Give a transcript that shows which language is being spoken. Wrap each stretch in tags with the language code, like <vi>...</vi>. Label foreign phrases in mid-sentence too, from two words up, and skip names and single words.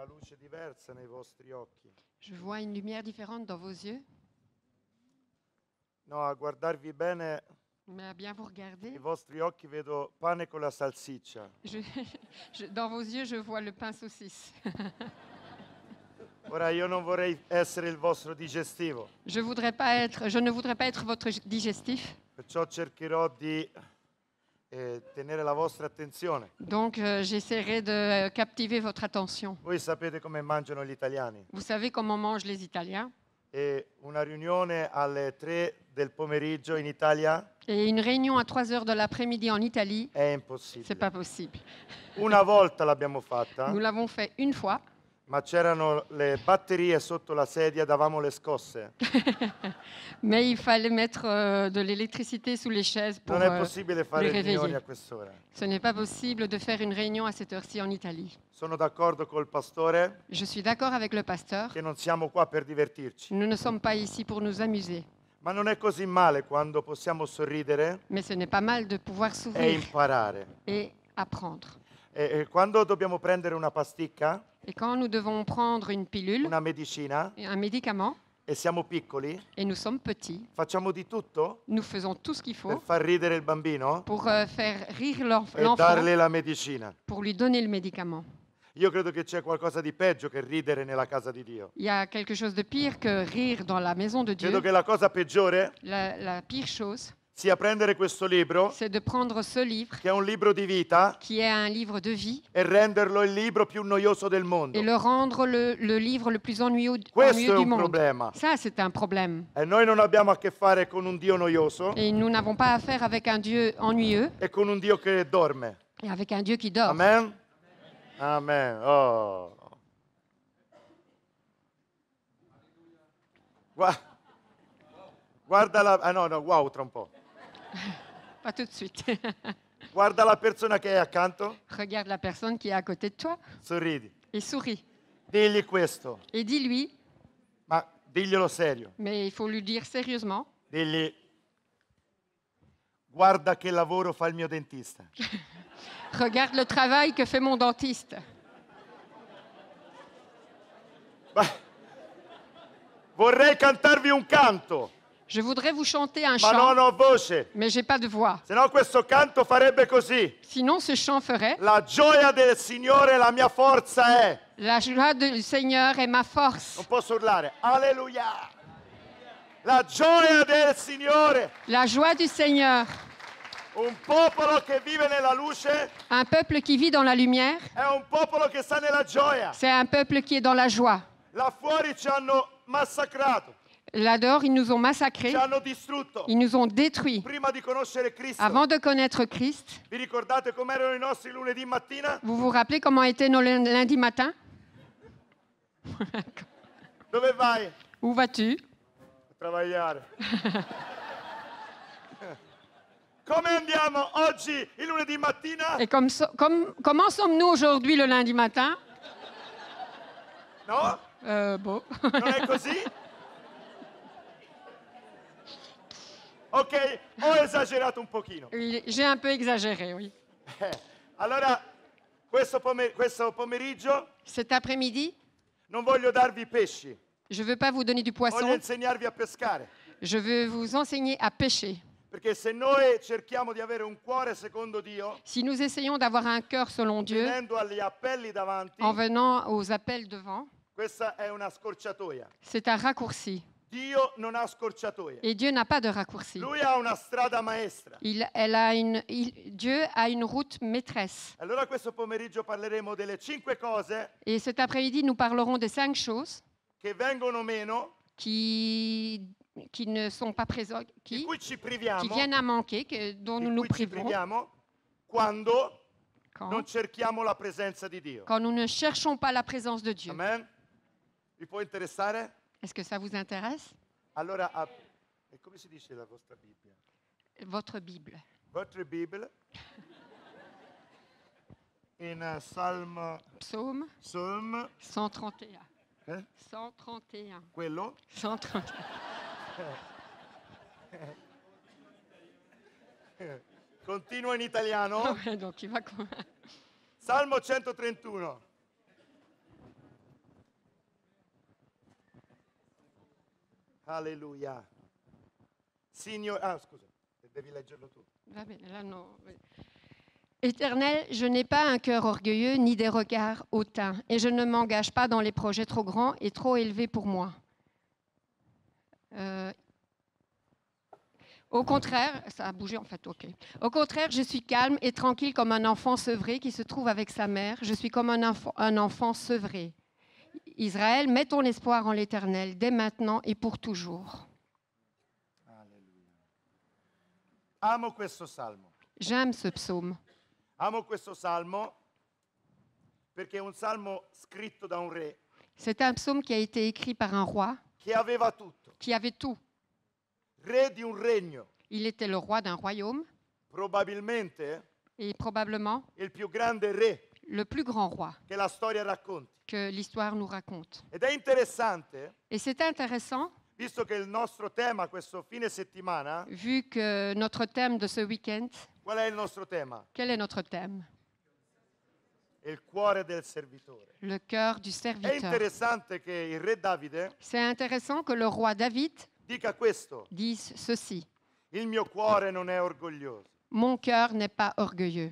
<it>luce diversa nei vostri occhi.</it> <fr>Je vois une lumière différente dans vos yeux.</fr> <it>No, a guardarvi bene,</it> <fr>Mais à bien vous regarder,</fr> <it>i vostri occhi vedo pane con la salsiccia.</it> <fr>dans vos yeux, je vois le pain saucisse.</fr> <it>Ora io non vorrei essere il vostro digestivo,</it> <fr>Je ne voudrais pas être votre digestif.</fr> <it>perciò cercherò di tenere la vostra attenzione.</it> <fr>Donc, j'essaierai de captiver votre attention.</fr> <it>Voi sapete come mangiano gli italiani</it> <fr>Vous savez comment mangent les Italiens?</fr> <it>e una riunione alle 3 del pomeriggio in Italia</it> <fr>Et une réunion à 3 heures de l'après-midi en Italie,</fr> <it>è</it> <fr>c'est</fr> <it>impossibile.</it> <fr>pas possible.</fr> <it>Una volta l'abbiamo fatta,</it> <fr>Nous l'avons fait une fois,</fr> <it>ma c'erano le batterie sotto la sedia, davamo le scosse.</it> <fr>mais il fallait mettre de l'électricité sous les chaises pour</fr> <it>Non è possibile fare</it> <fr>les</fr> <it>riunioni</it> <fr>réveiller.</fr> <it>a quest'ora.</it> <fr>Ce n'est pas possible de faire une réunion à cette heure-ci en Italie.</fr> <it>Sono d'accordo col pastore</it> <fr>Je suis d'accord avec le pasteur.</fr> <it>che non siamo qua per divertirci,</it> <fr>Nous ne sommes pas ici pour nous amuser.</fr> <it>ma non è così male quando possiamo sorridere</it> <fr>Mais ce n'est pas mal de pouvoir</fr> <it>e</it> <fr>s'ouvrir</fr> <it>imparare.</it> <fr>et apprendre.</fr> <it>E quando dobbiamo prendere una pasticca,</it> <fr>Et quand nous devons prendre une pilule,</fr> <it>una medicina,</it> <fr>un médicament,</fr> <it>e siamo piccoli,</it> <fr>et nous sommes petits,</fr> <it>facciamo di tutto</it> <fr>nous faisons tout ce qu'il</fr> <it>per</it> <fr>faut</fr> <it>far ridere il bambino</it> <fr>pour faire rire</fr> <it>e</it> <fr>l'enfant,</fr> <it>darle la medicina.</it> <fr>pour lui donner le médicament.</fr> <it>Io credo che c'è qualcosa di peggio che ridere nella casa di Dio.</it> <fr>Il y a quelque chose de pire que rire dans la maison de</fr> <it>Credo</it> <fr>Dieu.</fr> <it>che la cosa peggiore</it> <fr>La pire chose,</fr> <it>sia prendere questo libro,</it> <fr>c'est de prendre ce livre,</fr> <it>che è un libro di vita,</it> <fr>qui est un livre de vie,</fr> <it>e renderlo il libro più noioso del mondo.</it> <fr>et le rendre le livre le plus ennuyeux</fr> <it>Questo è</it> <fr>du</fr> <it>un</it> <fr>monde.</fr> <it>problema.</it> <fr>Ça, c'est un problème.</fr> <it>E noi non abbiamo a che fare con un Dio noioso</it> <fr>Et nous n'avons pas affaire avec un Dieu ennuyeux</fr> <it>e con un Dio che dorme.</it> <fr>et avec un Dieu qui dort.</fr> <it>Amen? Amen. Oh. Guarda la... Ah no, wow, tra un po'.</it> <fr>Pas tout de suite.</fr> <it>Guarda la persona che hai accanto,</it> <fr>Regarde la personne qui est à côté de toi</fr> <it>sorridi.</it> <fr>et souris.</fr> <it>Digli questo,</it> <fr>Et dis-lui,</fr> <it>ma diglielo serio.</it> <fr>mais il faut lui dire sérieusement,</fr> <it>Digli, guarda che lavoro fa il mio dentista.</it> <fr>regarde le travail que fait mon dentiste.</fr> <it>Vorrei cantarvi un canto,</it> <fr>Je voudrais vous chanter un</fr> <it>ma</it> <fr>chant,</fr> <it>non ho voce.</it> <fr>mais j'ai pas de voix.</fr> <it>Se no questo canto farebbe così.</it> <fr>Sinon, ce chant ferait</fr> <it>La gioia del Signore la mia forza è.</it> <fr>la joie du Seigneur est ma force.</fr> <it>Non posso urlare. Alleluia. La gioia del Signore.</it> <fr>La joie du Seigneur.</fr> <it>Un popolo che vive nella luce</it> <fr>Un peuple qui vit dans la lumière,</fr> <it>è un popolo che sta nella gioia.</it> <fr>c'est un peuple qui est dans la joie.</fr> <it>Là fuori ci hanno massacrato,</it> <fr>Là dehors, ils nous ont</fr> <it>ci</it> <fr>massacrés,</fr> <it>hanno distrutto.</it> <fr>ils nous ont détruits.</fr> <it>Prima di conoscere Cristo,</it> <fr>Avant de connaître Christ,</fr> <it>vi ricordate com'erano i nostri lunedì mattina?</it> <fr>vous vous rappelez comment étaient nos lundis matins?</fr> <it>Dove vai?</it> <fr>Où vas-tu?</fr> <scn>A travagliare.</scn> <it>Come andiamo oggi, il lunedì mattina?</it> <fr>Et comment sommes-nous aujourd'hui le lundi matin?</fr> <it>No?</it> <fr>Bon.</fr> <it>Non è così? Ok, ho esagerato un pochino.</it> <fr>Oui, j'ai un peu exagéré, oui.</fr> <it>Allora, questo pomeriggio</it> <fr>Cet après-midi,</fr> <it>non voglio darvi pesci,</it> <fr>je ne veux pas vous donner du</fr> <it>voglio</it> <fr>poisson,</fr> <it>insegnarvi a pescare.</it> <fr>je veux vous enseigner à pêcher.</fr> <it>Perché se noi cerchiamo di avere un cuore secondo Dio,</it> <fr>Si nous essayons d'avoir un cœur selon Dieu,</fr> <it>venendo agli appelli davanti,</it> <fr>en venant aux appels devant,</fr> <it>questa è una scorciatoia.</it> <fr>c'est un raccourci.</fr> <it>Dio non ha scorciatoie.</it> <fr>Et Dieu n'a pas de raccourci.</fr> <it>Lui ha una strada maestra.</it> <fr>Dieu a une route maîtresse.</fr> <it>Allora questo pomeriggio parleremo delle 5 cose</it> <fr>Et cet après-midi, nous parlerons de 5 choses</fr> <it>che vengono meno,</it> <fr>qui ne sont pas présentes,</fr> <it>di cui ci</it> <fr>qui</fr> <it>priviamo,</it> <fr>viennent à manquer, dont</fr> <it>di</it> <fr>nous nous</fr> <it>cui ci</it> <fr>priverons</fr> <it>priviamo quando non</it> <fr>quand,</fr> <it>cerchiamo la presenza di Dio.</it> <fr>quand nous ne cherchons pas la présence de Dieu.</fr> <it>Amen? Vi può interessare?</it> <fr>Est-ce que ça vous intéresse?</fr> <it>Allora, e come si dice la vostra Bibbia?</it> <fr>Votre Bible. Votre Bible</fr> <en>in Psalm</en> <fr>Psaume 131. 131.</fr> <it>quello</it> <fr>131.</fr> <it>continua in italiano.</it> <fr>Donc il va.</fr> <it>Salmo 131. Alleluia. Signore, ah scusa, devi leggerlo tu. Va bene,</it> <fr>là, non. Éternel, je n'ai pas un cœur orgueilleux ni des regards hautains, et je ne m'engage pas dans les projets trop grands et trop élevés pour moi. Au contraire, ça a bougé en fait, ok. Au contraire, je suis calme et tranquille comme un enfant sevré qui se trouve avec sa mère. Je suis comme un enfant sevré. Israël, mets ton espoir en l'Éternel dès maintenant et pour toujours.</fr> <it>Alleluia. Amo questo salmo.</it> <fr>J'aime ce psaume.</fr> <it>Amo questo salmo perché è un salmo scritto da un re</it> <fr>C'est un psaume qui a été écrit par un roi</fr> <it>che aveva tutto.</it> <fr>qui avait tout.</fr> <it>Re di un regno,</it> <fr>Il était le roi d'un royaume</fr> <it>probabilmente</it> <fr>et probablement</fr> <it>il più grande re</it> <fr>le plus grand roi</fr> <it>che la storia racconti.</it> <fr>que l'histoire nous raconte.</fr> <it>Ed è interessante,</it> <fr>Et c'est intéressant,</fr> <it>visto che il nostro tema questo fine settimana,</it> <fr>vu que notre thème de ce week-end,</fr> <it>qual è il nostro tema?</it> <fr>quel est notre thème?</fr> <it>Il cuore del servitore.</it> <fr>Le cœur du</fr> <it>È</it> <fr>serviteur.</fr> <it>interessante che il re Davide</it> <fr>C'est intéressant que le roi David</fr> <it>dica questo:</it> <fr>dise ceci.</fr> <it>il mio cuore non è orgoglioso.</it> <fr>Mon cœur n'est pas orgueilleux.</fr>